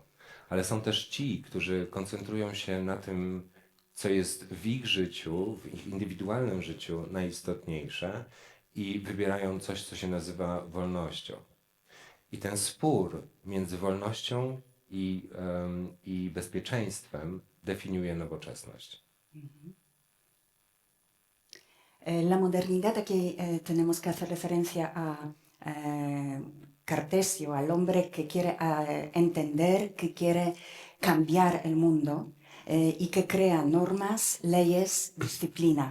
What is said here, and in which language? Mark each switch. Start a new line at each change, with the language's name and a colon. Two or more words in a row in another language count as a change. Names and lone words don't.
Polish: Ale są też ci, którzy koncentrują się na tym, co jest w ich życiu, w ich indywidualnym życiu najistotniejsze i wybierają coś, co się nazywa wolnością. I ten spór między wolnością i bezpieczeństwem definiuje nowoczesność.
Spanish: La modernidad, aquí tenemos que hacer referencia a Cartesio, al hombre que quiere entender, que quiere cambiar el mundo y que crea normas, leyes, disciplina.